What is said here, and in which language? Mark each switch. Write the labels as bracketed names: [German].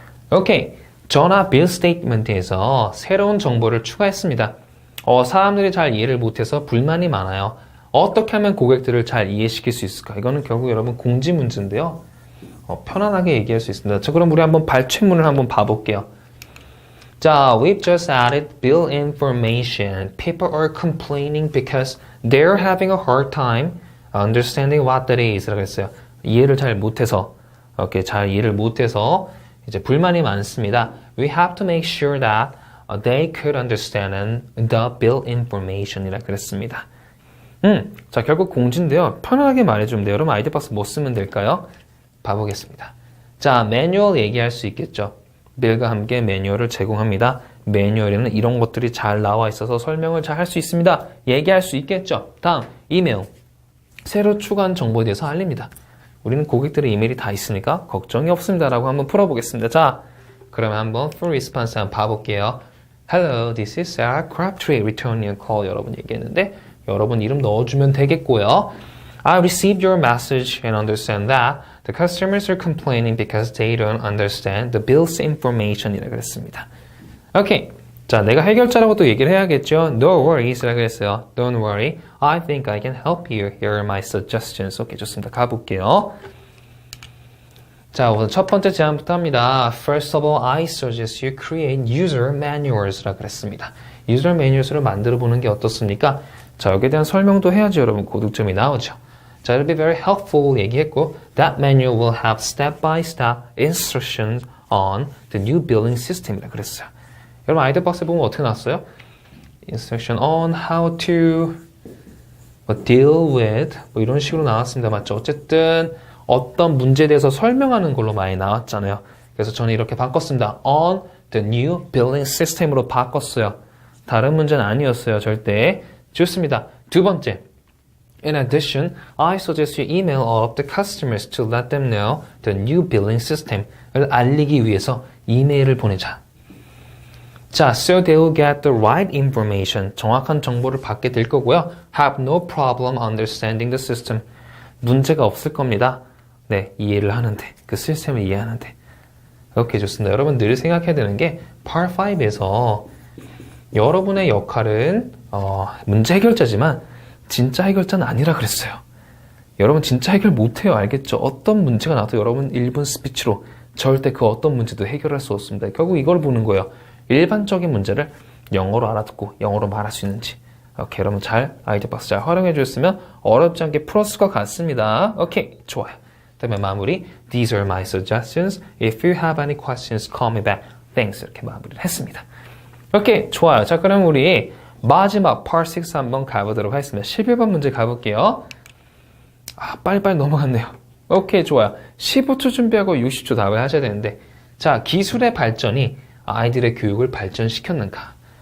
[Korean] 오케이, 전화 빌 스테이트먼트에서 새로운 정보를 추가했습니다. 사람들이 잘 이해를 못해서 불만이 많아요. 어떻게 하면 고객들을 잘 이해시킬 수 있을까? 이거는 결국 여러분 공지 문제인데요. 편안하게 얘기할 수 있습니다. 자, 그럼 우리 한번 발췌문을 한번 봐볼게요. [English] 자, we've just added bill information. People are complaining because they're having a hard time understanding what that is. [Korean] 라고 했어요. 이해를 잘 못해서, 잘 이해를 못해서 이제 불만이 많습니다. [English] We have to make sure that they could understand the bill information. [Korean] 이라 그랬습니다. 자, 결국 공지인데요. 편하게 말해주면 돼요. 여러분 아이디박스 뭐 쓰면 될까요? 봐보겠습니다. 자, 매뉴얼 얘기할 수 있겠죠. 빌과 함께 매뉴얼을 제공합니다. 매뉴얼에는 이런 것들이 잘 나와 있어서 설명을 잘 할 수 있습니다. 얘기할 수 있겠죠. 다음, 이메일. 새로 추가한 정보에 대해서 알립니다. 우리는 고객들의 이메일이 다 있으니까 걱정이 없습니다. 라고 한번 풀어보겠습니다. 자, 그러면 한번 full response 한번 봐볼게요. [English] Hello, this is Sarah Crabtree returning a call. [Korean] 여러분 얘기했는데 여러분 이름 넣어주면 되겠고요. [English] I received your message and understand that the customers are complaining because they don't understand the bill's information [Korean] 이라고 그랬습니다. 오케이. 자, 내가 해결자라고 또 얘기를 해야겠죠. [English] No worries [Korean] 라고 했어요. [English] Don't worry. I think I can help you. Here are my suggestions. [Korean] 오케이, 좋습니다. 가볼게요. 자, 우선 첫 번째 제안부터 합니다. [English] First of all, I suggest you create user manuals [Korean] 라고 그랬습니다. user manuals를 만들어 보는 게 어떻습니까? 자, 여기에 대한 설명도 해야지 여러분 고득점이 나오죠. [English] 자, it'll be very helpful [Korean] 얘기했고 [English] that manual will have step-by-step instructions on the new billing system [Korean] 이라 그랬어요. 여러분 아이디어 박스에 보면 어떻게 나왔어요? [English] Instruction on how to deal with [Korean] 이런 식으로 나왔습니다. 맞죠? 어쨌든 어떤 문제에 대해서 설명하는 걸로 많이 나왔잖아요. 그래서 저는 이렇게 바꿨습니다. [English] On the new billing system [Korean] 으로 바꿨어요. 다른 문제는 아니었어요. 절대. 좋습니다. 두 번째. [English] In addition, I suggest you email all of the customers to let them know the new billing system [Korean] 을 알리기 위해서 이메일을 보내자. [English] 자, so they will get the right information. [Korean] 정확한 정보를 받게 될 거고요. [English] Have no problem understanding the system. [Korean] 문제가 없을 겁니다. 네, 이해를 하는데, 그 시스템을 이해하는데. 오케이, 좋습니다. 여러분 늘 생각해야 되는 게 Part 5에서 여러분의 역할은 문제 해결자지만 진짜 해결자는 아니라 그랬어요. 여러분 진짜 해결 못해요. 알겠죠? 어떤 문제가 나와도 여러분 1분 스피치로 절대 그 어떤 문제도 해결할 수 없습니다. 결국 이걸 보는 거예요. 일반적인 문제를 영어로 알아듣고 영어로 말할 수 있는지. 오케이, 여러분 잘 아이디어 박스 잘 활용해 주셨으면 어렵지 않게 풀었을 것 같습니다. 오케이, 좋아요. 그다음에 마무리. [English] These are my suggestions. If you have any questions, call me back. Thanks. [Korean] 이렇게 마무리를 했습니다. 오케이, 좋아요. 자, 그럼 우리 마지막 Part 6 한번 가보도록 하겠습니다. 11번 문제 가볼게요. 빨리빨리 넘어갔네요. 오케이, 좋아요. 15초 준비하고 60초 답을 하셔야 되는데, 자, 기술의 발전이 아이들의 교육을 발전시켰는가?